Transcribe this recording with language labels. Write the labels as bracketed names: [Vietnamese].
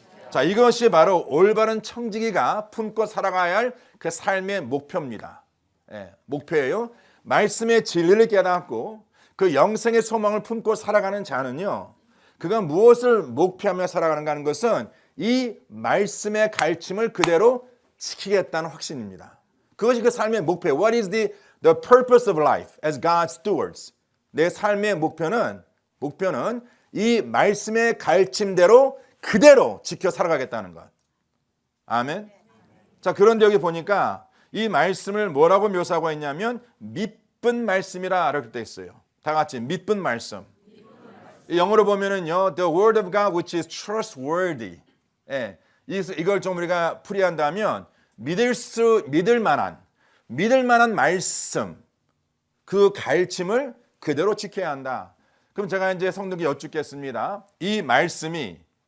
[Korean] 자, 이것이 바로 올바른 청지기가 품고 살아가야 할 그 삶의 목표입니다. 예, 목표예요. 말씀의 진리를 깨닫고 그 영생의 소망을 품고 살아가는 자는요, 그가 무엇을 목표하며 살아가는가 하는 것은 이 말씀의 가르침을 그대로 지키겠다는 확신입니다. 그것이 그 삶의 목표예요. [English] What is the purpose of life as God's stewards? [Korean] 내 삶의 목표는 이 말씀의 가르침대로 그대로 지켜 살아가겠다는 것. 아멘. 자, 그런데 여기 보니까 이 말씀을 뭐라고 묘사하고 있냐면 믿은 말씀이라 이렇게 되어 있어요. 다 같이 믿은 말씀. [English] 영어로 보면은요, the word of God which is trustworthy. [Korean] 예, 이걸 좀 우리가 풀이한다면 믿을 만한 말씀, 그 가르침을 그대로 지켜야 한다. 그럼 제가 이제 성도께 여쭙겠습니다. 이 말씀입니다.